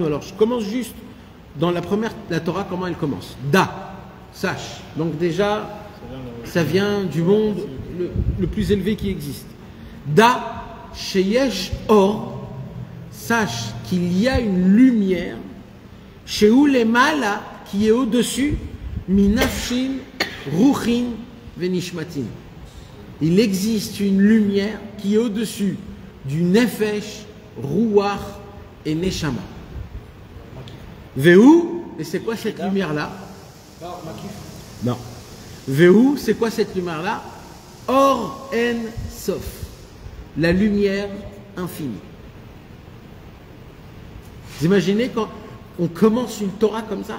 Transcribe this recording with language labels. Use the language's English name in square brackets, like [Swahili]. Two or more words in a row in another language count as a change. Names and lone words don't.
[French] Alors, je commence juste dans la Torah, comment elle commence. Da, sache. Donc déjà, ça vient du monde le plus élevé qui existe. [Hebrew] דע שיש אור, [French] sache qu'il y a une lumière, [Hebrew] שהוא למעלה, [French] qui est au-dessus, [Hebrew] מנפשין רוחין ונשמתין. [French] Il existe une lumière qui est au-dessus du nefesh, ruach et neshama. Vehu, et c'est quoi cette lumière-là? Non. Vehu, c'est quoi cette lumière-là? [Hebrew] אור אין סוף, [French] la lumière infinie. Vous imaginez quand on commence une Torah comme ça?